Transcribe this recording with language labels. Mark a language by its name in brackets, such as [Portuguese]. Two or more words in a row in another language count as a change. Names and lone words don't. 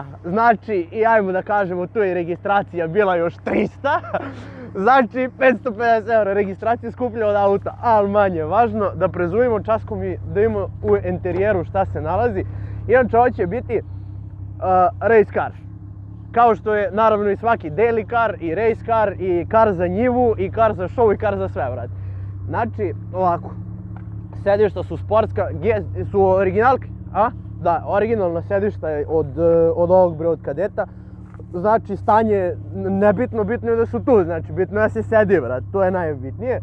[Serbian] Znači, i ajmo da kažemo, tu je registracija bila još 300. Znači, 550 evra, registracija skuplja od auta, ali manje važno da prezujemo časkom i da imamo u interijeru šta se nalazi. Inače, ovo će biti [English] race car. [Serbian] Kao što je naravno i svaki [English] daily car, [Serbian] i [English] race car, [Serbian] i car za njivu, i car za show, i car za sve, brate. Znači, ovako. Sedišta su sportska, su originalke, a? Da, originalna sedišta je od ovog bre, od Kadetta. Znači, stanje nebitno, bitno je da su tu, znači, bitno je da se sedi, brate, to je najbitnije.